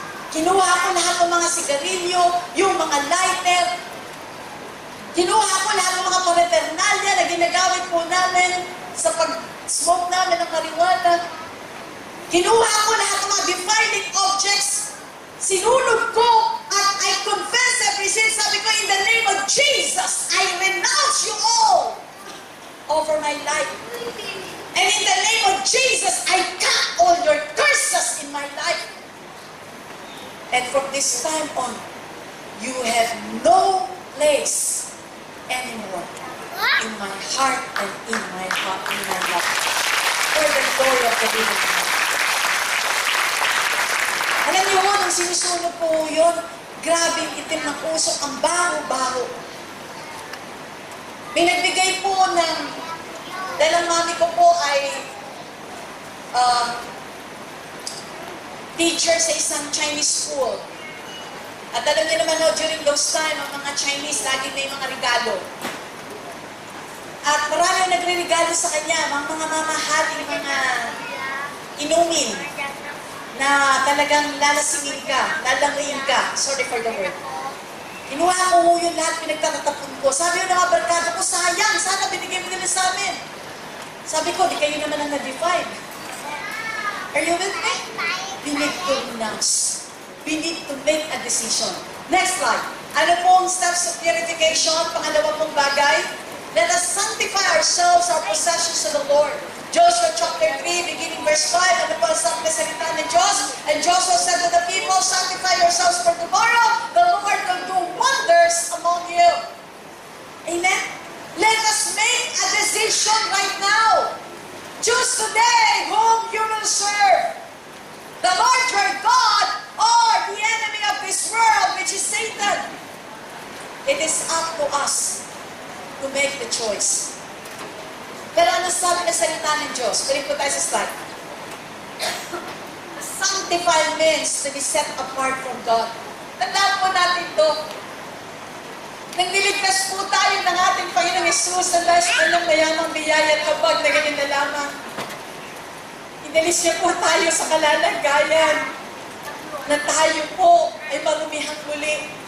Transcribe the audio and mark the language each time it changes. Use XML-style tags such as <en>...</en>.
<tl>Kinuha ko lahat ng mga sigarilyo, yung mga lighter. Kinuha ko lahat ng mga paraphernalia na ginagamit po namin sa pag-smoke namin ng marijuana. Kinuha ko lahat ng mga defiling objects. Sinulog ko at</tl> <en>I confess every sin.</en> <tl>Sabi ko,</tl> <en>in the name of Jesus, I renounce you all over my life. And in the name of Jesus, I cut all your curses in my life. And from this time on, you have no place anymore. in my heart and in my heart, in my life. For the glory of the living God.</en> <tl>Alam niyo mo, nung sinusunog ko yun, grabe itim ng usok, ang baho-baho. May nagbigay po ng, dahil ang mami ko po ay teacher sa isang Chinese school. At alam niyo naman,</tl> <en>during those time,</en> <tl>ang mga Chinese, lagi may mga regalo. At marami nagre-regalo sa kanya, mga mamahaling mga inumin na talagang lalasingin ka, lalangayin ka.</tl> <en>Sorry for the word.</en> <tl>Kinuha ko yun lahat, pinagtatatapon ko. Sabi yung mga barkada ko, sayang, sana binigay mo nila sa amin. Sabi ko, di kayo naman ang na-define.</tl> <en>Are you with me? We need to renounce. We need to make a decision. Next slide.</en> <tl>Ano pong</tl> <en>steps of purification?</en> <tl>Pangalawa pong bagay.</tl> <en>Let us sanctify ourselves, our possessions to the Lord. Joshua chapter 3, beginning verse 5.</en> <tl>Ano po ang sabi na salita ng Diyos?</tl> <en>And Joshua said to the people, sanctify yourselves for tomorrow. The Lord will do wonders among you. Amen? Let us make a decision right now. Choose today whom you will serve. The Lord your God or the enemy of this world, which is Satan. It is up to us to make the choice.</en> <tl>Pero ano sabi na salita ng Diyos? Balik po tayo sa slide.</tl> <en>Sanctify means to be set apart from God.</en> <tl>Tandaan po natin to. Nang niligtas po tayo ng ating Panginoong Jesus sa last po ng mayamang biyaya at kapag na ganyan na lamang. Inalis niya po tayo sa kalalagayan na tayo po ay marumihang muli.</tl>